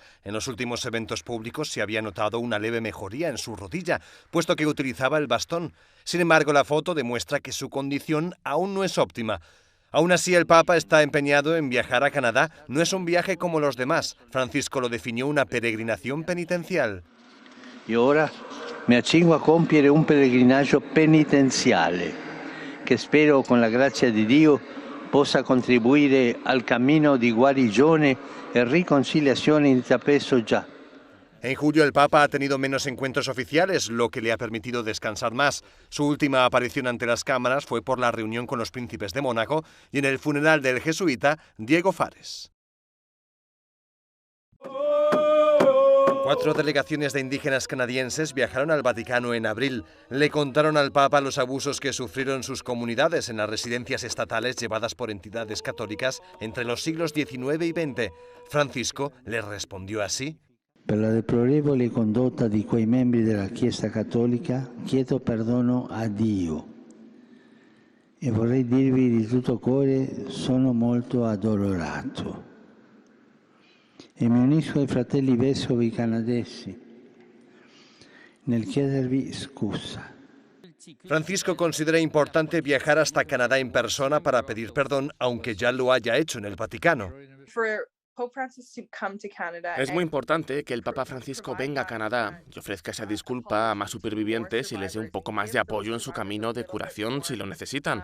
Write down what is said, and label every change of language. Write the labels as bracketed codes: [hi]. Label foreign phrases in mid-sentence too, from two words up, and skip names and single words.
[es] En los últimos eventos públicos se había notado una leve mejoría en su rodilla, puesto que utilizaba el bastón. Sin embargo, la foto demuestra que su condición aún no es óptima. Aún así, el Papa está empeñado en viajar a Canadá. No es un viaje como los demás. Francisco lo definió una peregrinación penitencial. [it] Y ahora me accingo a compiere un peregrinaggio penitenziale che spero con la grazia di Dio possa contribuire al cammino di guarigione e riconciliazione intrapreso già. [es] En julio el Papa ha tenido menos encuentros oficiales, lo que le ha permitido descansar más. Su última aparición ante las cámaras fue por la reunión con los príncipes de Mónaco y en el funeral del jesuita Diego Fares. 4 delegaciones de indígenas canadienses viajaron al Vaticano en abril. Le contaron al Papa los abusos que sufrieron sus comunidades en las residencias estatales llevadas por entidades católicas entre los siglos XIX y XX. Francisco les respondió así. [it] Per la deplorevole condotta di quei membri della Chiesa Cattolica chiedo perdono a Dio e vorrei dirvi di tutto cuore sono molto addolorato. E mi unisco ai fratelli vescovi canadesi nel chiedervi scusa. [es] Francisco considera importante viajar hasta Canadá en persona para pedir perdón, aunque ya lo haya hecho en el Vaticano. Es muy importante que el Papa Francisco venga a Canadá y ofrezca esa disculpa a más supervivientes y les dé un poco más de apoyo en su camino de curación si lo necesitan.